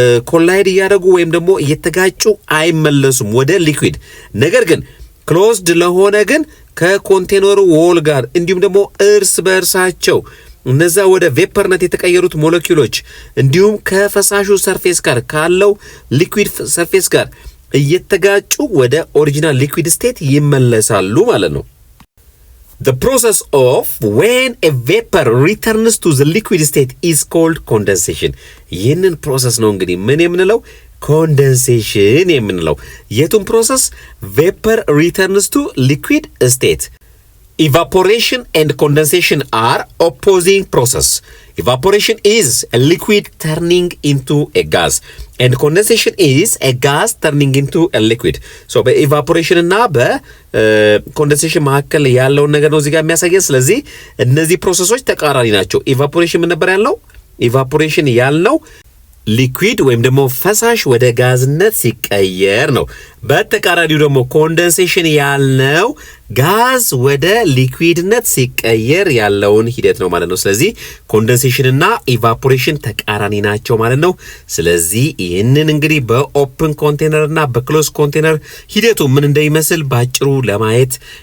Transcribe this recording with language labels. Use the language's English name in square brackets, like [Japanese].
[Amharic] ኮላይድ ያደርጉ ወይም ደግሞ እየተጋጩ አይመለሱም ወደ ሊኩዊድ ነገር ግን ክሎዝድ ለሆነ ግን ከኮንቴነሩ ዎል ጋር እንዲሁም ደግሞ እርስ በእርሳቸው እነዛ ወደ ቬፐርነት የተቀየሩት ሞለኪውሎች እንዲሁም ከፈሳሹ ሰርፌስ ጋር ካለው ሊኩዊድ ሰርፌስ ጋር እየተጋጩ ወደ ኦሪጂናል ሊኩዊድ ስቴት ይመለሳሉ ማለት ነው [English] The process of when a vapor returns to the liquid state is called condensation. [Amharic] ይህንን ፕሮሰስ ነው እንግዲህ ምን የምንለው condensation የምንለው የቱን ፕሮሰስ [English] vapor returns to liquid state Evaporation and condensation are opposing process. Evaporation is a liquid turning into a gas and condensation is a gas turning into a liquid. [Amharic] So በኢቫፖሬሽን እና በኮንደንሴሽን መካከል ያለውን ነገር ነው እዚህ ጋር የሚያሳየን። ስለዚህ እነዚህ ፕሮሰሶች ተቃራኒ ናቸው። ኢቫፖሬሽን ምን ነበር ያልነው? ኢቫፖሬሽን ያልነው ሊኩዊድ ወይም ደግሞ ፈሳሽ ወደ ጋዝነት ሲቀየር ነው። በተቃራኒው ደግሞ ኮንደንሴሽን ያልነው ጋዝ ወደ ሊኩዊድነት ሲቀየር ያለውን ሂደት ነው ማለት ነው። ስለዚህ ኮንደንሴሽን እና ኢቫፖሬሽን ተቃራኒ ናቸው ማለት ነው። ስለዚህ ይህንን እንግዲህ በኦፕን ኮንቴነር እና በክሎዝ ኮንቴነር ሂደቱ ምን እንደሚመስል ባጭሩ ለማየት